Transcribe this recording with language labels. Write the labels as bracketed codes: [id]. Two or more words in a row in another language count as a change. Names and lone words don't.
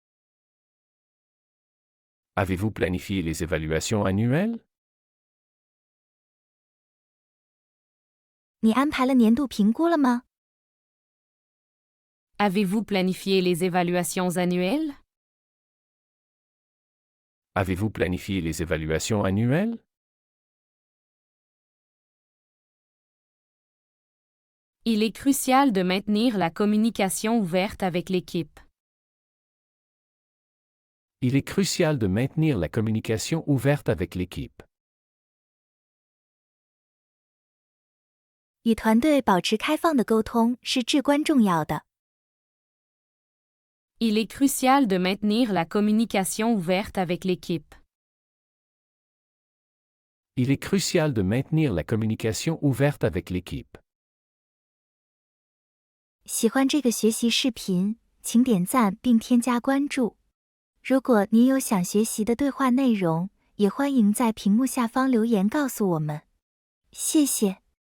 [fr] Avez-vous planifié les évaluations annuelles? [zh] 你安排了年度评估了吗？ [fr] Avez-vous planifié les évaluations annuelles? Avez-vous planifié les évaluations annuelles? Il est crucial de maintenir la communication ouverte avec l'équipe. Il est crucial de maintenir la communication ouverte avec l'équipe. [zh] 与团队保持开放的沟通是至关重要的。 [fr] Il est crucial de maintenir la communication ouverte avec l'équipe. Il est crucial de maintenir la communication ouverte avec l'équipe. [zh] 喜欢这个学习视频，请点赞并添加关注。如果您有想学习的对话内容，也欢迎在屏幕下方留言告诉我们。谢谢。